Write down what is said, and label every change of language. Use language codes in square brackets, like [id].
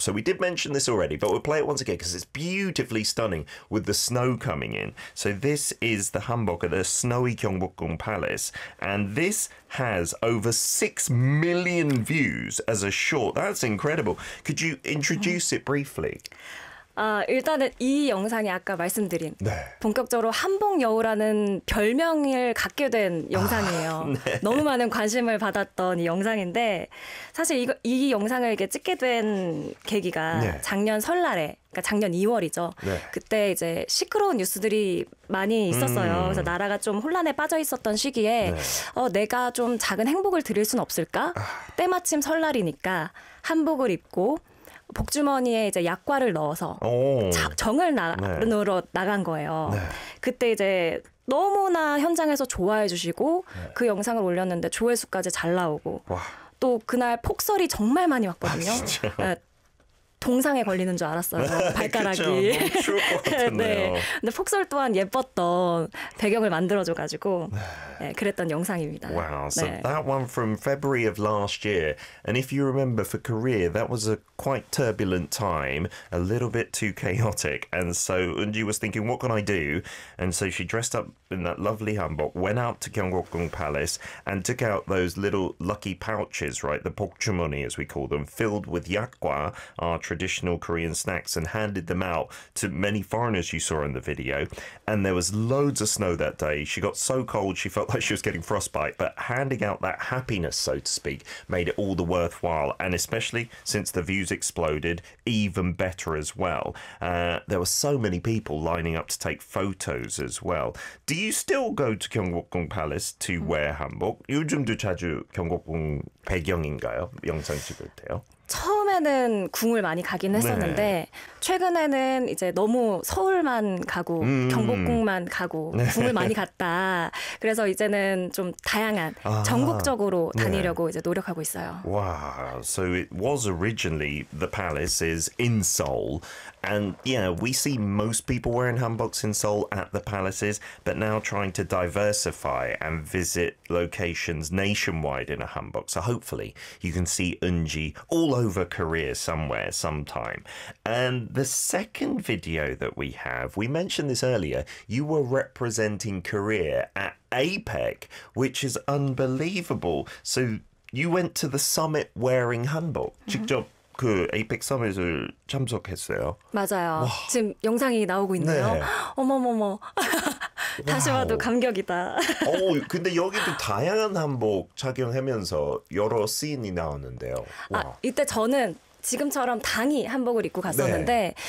[en] So we did mention this already, but we'll play it once again because it's beautifully stunning with the snow coming in. So this is the hanbok at the snowy Gyeongbokgung Palace, and this has over 6 million views as a short. That's incredible. Could you introduce it briefly? [ko] 일단은 이 영상이 아까 말씀드린 네. 본격적으로 한복 여우라는 별명을 갖게 된 영상이에요. 네. 너무 많은 관심을 받았던 이 영상인데 사실 이 영상을 이렇게 찍게 된 계기가 네. 작년 설날에 그러니까 작년 2월이죠. 네. 그때 이제 시끄러운 뉴스들이 많이 있었어요. 그래서 나라가 좀 혼란에 빠져 있었던 시기에 네. 내가 좀 작은 행복을 드릴 순 없을까? 때마침 설날이니까 한복을 입고 복주머니에 이제 약과를 넣어서 정을 나눠 네. 나간 거예요. 네. 그때 이제 너무나 현장에서 좋아해 주시고 네. 그 영상을 올렸는데 조회수까지 잘 나오고 와. 또 그날 폭설이 정말 많이 왔거든요. 아, 진짜. 동상에 걸리는 줄 알았어요. 발가락이. 그렇죠. 추울 것 같았네요. 네. 근데 폭설 또한 예뻤던 배경을 만들어줘가지고 네, 그랬던 영상입니다. [en] Wow. So [ko] 네. [en] that one from February of last year. And if you remember for Korea, that was a quite turbulent time, a little bit too chaotic. And so Eunji was thinking, what can I do? And so she dressed up in that lovely hanbok, went out to Gyeongbokgung Palace and took out those little lucky pouches, right? The pokchumoni, as we call them, filled with yakgwa, our traditional Korean snacks, and handed them out to many foreigners you saw in the video. And there was loads of snow that day. She got so cold, she felt like she was getting frostbite. But handing out that happiness, so to speak, made it all the worthwhile. And especially since the views exploded, even better as well. There were so many people lining up to take photos as well. Do you still go to Gyeongbokgung Palace to wear hanbok? [ko] 요즘도 자주 경복궁 배경인가요? 영상 찍을 때요? 처음에는 궁을 많이 가긴 했었는데 네. 최근에는 이제 너무 서울만 가고 경복궁만 가고 네. 궁을 많이 갔다. 그래서 이제는 좀 다양한 전국적으로 다니려고 네. 이제 노력하고 있어요. [en] Wow. So it was originally the palace is in Seoul. And yeah, we see most people wearing hanboks in Seoul at the palaces, but now trying to diversify and visit locations nationwide in a hanbok. So hopefully you can see Eunji all over Korea somewhere, sometime. And the second video that we have, we mentioned this earlier, you were representing Korea at APEC, which is unbelievable. So you went to the summit wearing hanbok. [ko] 직접 그 APEC 서밋을 참석했어요. 맞아요. 와. 지금 영상이 나오고 있네요. 네. 어머머머. 다시 봐도 감격이다. 근데 여기도 다양한 한복 착용하면서 여러 씬이 나오는데요. 와. 아, 이때 저는 지금처럼 당이 한복을 입고 갔었는데 네.